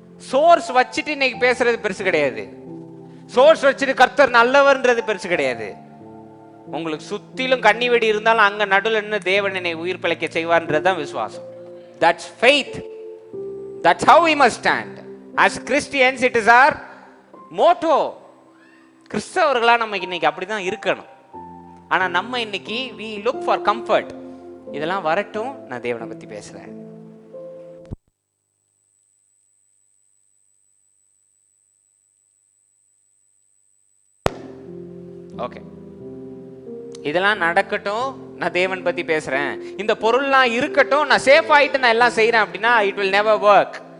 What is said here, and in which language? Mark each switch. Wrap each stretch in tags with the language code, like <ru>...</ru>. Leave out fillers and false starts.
<ta>Source வச்சுட்டு இன்னைக்கு பேசுறது பெருசு கிடையாது. சோர்ஸ் வச்சுட்டு கர்த்தர் நல்லவர்ன்றது பெருசு கிடையாது. உங்களுக்கு சுத்திலும் கண்ணி வெடி இருந்தாலும் அங்க நடுவில் என்ன தேவன் என்னை உயிர் பிழைக்க செய்வார்ன்றதுதான் விசுவாசம்.</ta> <en>That's faith. That's how we must stand. As Christians, it is our motto.</en> <ta>கிறிஸ்தவர்களா நம்ம இன்னைக்கு அப்படிதான் இருக்கணும். ஆனா நம்ம இன்னைக்கு</ta> <en>we look for comfort.</en> <ta>இதெல்லாம் வரட்டும், நான் தேவனை பத்தி பேசுறேன். ஓகே, இதெல்லாம் நடக்கட்டும், நான் தேவன் பத்தி பேசுறேன், இந்த பொருள்லாம் இருக்கட்டும், நான் சேஃப் ஆயிட்டு நான் எல்லாம் செய்யறேன் அப்படின்னா</ta> <en>It will never work.</en>